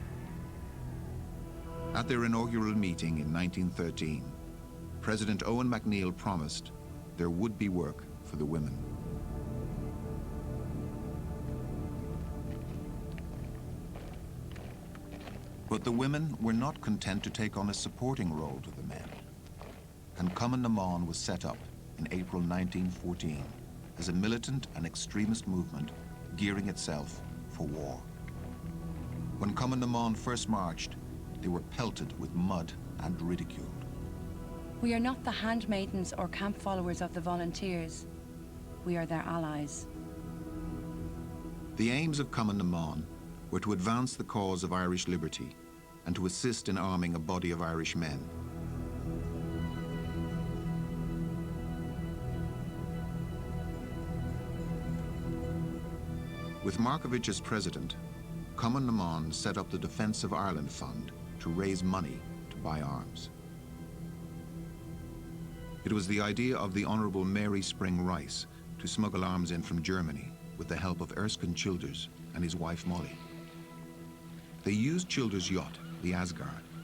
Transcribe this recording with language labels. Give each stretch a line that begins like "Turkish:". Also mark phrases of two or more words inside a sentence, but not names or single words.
English: At their inaugural meeting in 1913, President Owen MacNeill promised there would be work for the women. But the women were not content to take on a supporting role to the men, and Cumann na mBan was set up in April 1914 as a militant and extremist movement gearing itself for war. When Cumann na mBan first marched, they were pelted with mud and ridiculed. We are not the handmaidens or camp followers of the volunteers. We are their allies. The aims of Cumann na mBan were to advance the cause of Irish liberty and to assist in arming a body of Irish men. With Markovich as president, Cumann na mBan set up the Defence of Ireland Fund to raise money to buy arms. It was the idea of the Honourable Mary Spring Rice to smuggle arms in from Germany with the help of Erskine Childers and his wife Molly. They used Childers' yacht, the Asgard.